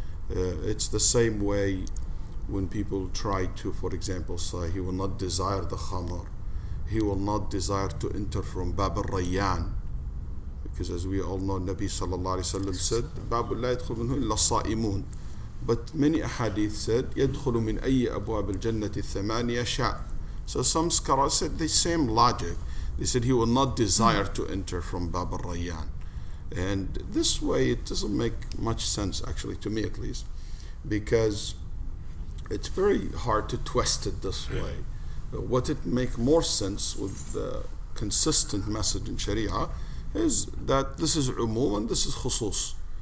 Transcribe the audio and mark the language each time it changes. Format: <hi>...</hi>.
<en>It's the same way when people try to, for example, say he will not desire the khamr, he will not desire to enter from Bab al-Rayyan, because as we all know, Nabi sallallahu alayhi wa sallam said,</en> <ar>Bab la yadkhul minhu illa sa'imun.</ar> <en>But many ahadith said,</en> <ar>يدخل من أي أبواب الجنة الثمانية شاء.</ar> <en>So some scholars said the same logic. They said he will not desire to enter from Bab al-Rayyan. And this way it doesn't make much sense, actually, to me at least, because it's very hard to twist it this way. What it make more sense with the consistent message in Sharia is that this is umum and this is khusus.</en>